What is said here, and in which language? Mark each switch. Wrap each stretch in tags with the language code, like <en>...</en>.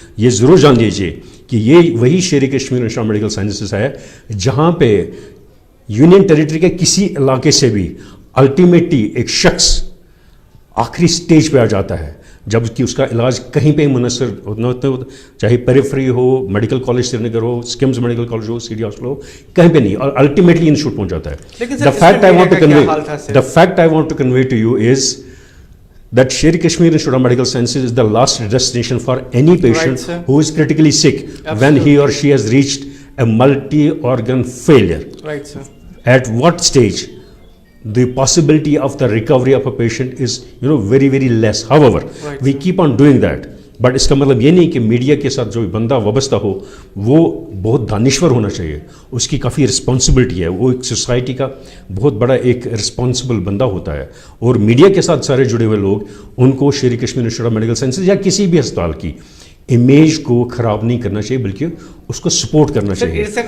<ur>یہ ضرور جان لیجیے کہ یہ وہی شیر Kashmir institute of medical sciences ہے جہاں پہ یونین ٹیریٹری کے کسی علاقے سے بھی الٹیمیٹلی ایک شخص آخری سٹیج پہ آ جاتا ہے جبکہ اس کا علاج کہیں پہ منحصر نہ ہوتا، چاہے پیریفری ہو، میڈیکل کالج سری نگر ہو، اسکمز میڈیکل کالج ہو، سٹی ہاسپٹل ہو، کہیں پہ نہیں، اور الٹیمیٹلی انسٹیٹیوٹ پہنچ جاتا ہے.</ur> <en>The fact I want to convey to you is that Sher Kashmir Institute of Medical Sciences is the last destination for any patient who is critically sick when he or she has reached a multi-organ failure. Right, sir. At what stage the possibility of the recovery of a patient is very very less. However, we keep on doing that.</en> <ur>But اس کا مطلب یہ نہیں کہ media کے ساتھ جو بندہ وابستہ ہو وہ بہت دانشور ہونا چاہیے. اس کی کافی رسپانسبلٹی ہے، وہ ایک سوسائٹی کا بہت بڑا ایک رسپانسبل بندہ ہوتا ہے. اور میڈیا کے ساتھ سارے جڑے ہوئے لوگ، ان کو شیر Kashmir institute of medical sciences یا کسی بھی ہسپتال کی امیج کو خراب نہیں کرنا چاہیے بلکہ اس کو سپورٹ کرنا چاہیے.</ur>